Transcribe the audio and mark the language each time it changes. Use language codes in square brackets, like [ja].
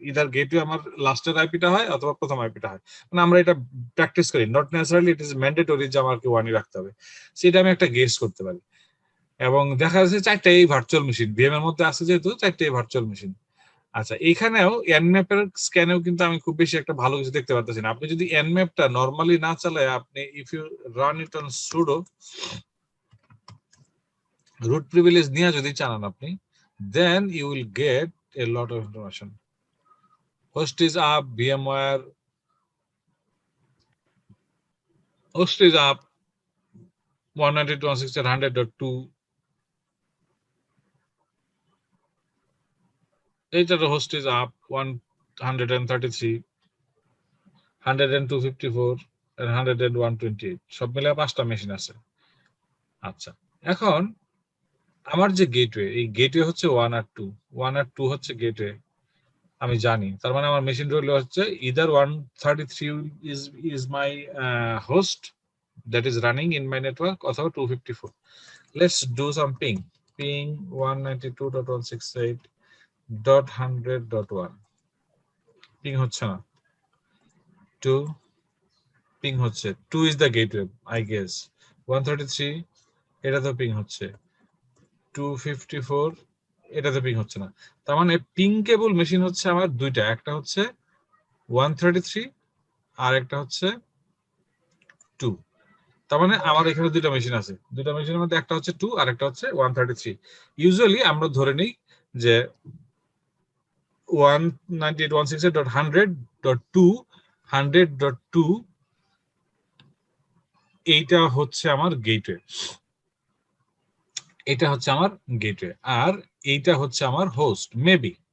[bn] Either gateway আমার লাস্টের আইপিটা হয় অথবা প্রথম আইপিটা হয়, মানে আমরা এটা প্র্যাকটিস করি, [en] not necessarily it is mandatory [bn] যে আমাকে 1ই রাখতে হবে, সেটা আমি একটা গেস করতে পারি। এবং দেখা যাচ্ছে চারটাই ভার্চুয়াল মেশিন, ভিএম এর মধ্যে আছে যেহেতু চারটাই ভার্চুয়াল মেশিন। আচ্ছা, এখানেও nmap এর স্ক্যানেও কিন্তু আমি খুব বেশি একটা ভালো কিছু দেখতে পারতেছি না। আপনি যদি nmap-টা নরমালি না চালায় আপনি [en] if you run it on sudo root privilege [bn] নিয়ে যদি চালান আপনি, [en] then you will get a lot of information. Host is up, VMware host is up 192.168.100.2. [bn] এইটার [en] host is up [bn] 133, 102.54 and 101.28 সব মিলে 5টা মেশিন আছে। আচ্ছা, এখন আমার যে গেটওয়ে, এই গেটওয়ে হচ্ছে 1 আর 2, 1 আর 2 হচ্ছে গেটওয়ে, আমি জানি। তার মানে আমার মেশিন রইল হচ্ছে [en] either 133 is my host that is running in my network অথবা 254. Let's do some ping 192.168.100.1 [bn] ping হচ্ছে না, [en] 2 ping হচ্ছে, 2 is the gateway I guess, 133 [bn] এটা তো ping হচ্ছে, [en] 254 [bn] এটাতে পিং হচ্ছে না। তার মানে পিং কেবল মেশিন হচ্ছে আমার দুইটা, একটা হচ্ছে 133 আর একটা হচ্ছে 2। তার মানে আমার এখানে দুইটা মেশিন আছে, দুইটা মেশিনের মধ্যে একটা হচ্ছে 2 আর একটা হচ্ছে 133। ইউজুয়ালি আমরা ধরে নিই যে 198.168.100.2 100.2 এইটা হচ্ছে আমার গেটওয়ে, এটা হচ্ছে আমার গেটওয়ে, আর এইটা হচ্ছে আমার হোস্ট মেবি।